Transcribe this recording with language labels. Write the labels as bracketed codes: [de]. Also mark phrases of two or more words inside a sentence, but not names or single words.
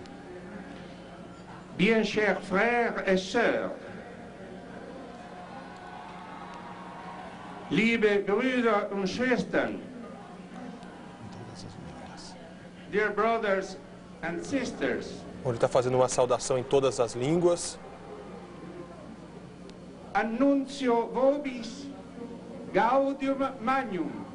[fr] bien chers frères et sœurs, [de] liebe Brüder und Schwestern, [en] dear brothers and sisters. [pt] Ele está fazendo uma saudação em todas as línguas. [la] Annuncio vobis gaudium magnum.